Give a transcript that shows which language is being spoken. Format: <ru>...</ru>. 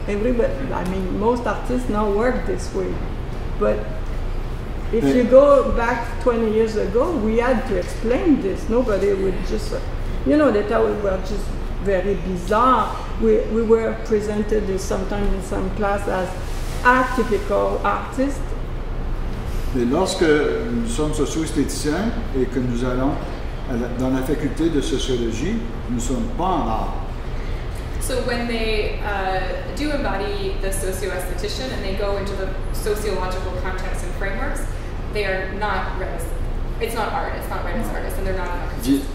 <en>Everybody, I mean, most artists now work this way. But if you go back 20 years ago, we had to explain this. Nobody would just, they thought we were just very bizarre. We were presented sometimes in some class as atypical artists.</en> <fr>Mais lorsque nous sommes socio-esthéticiens et que nous allons dans la faculté de sociologie, nous ne sommes pas en art.</fr> <en>So when they do embody the socio-esthetician and they go into the sociological contexts and frameworks, they are not read as, it's not art, it's not read as artists, and they're not an artist.</en>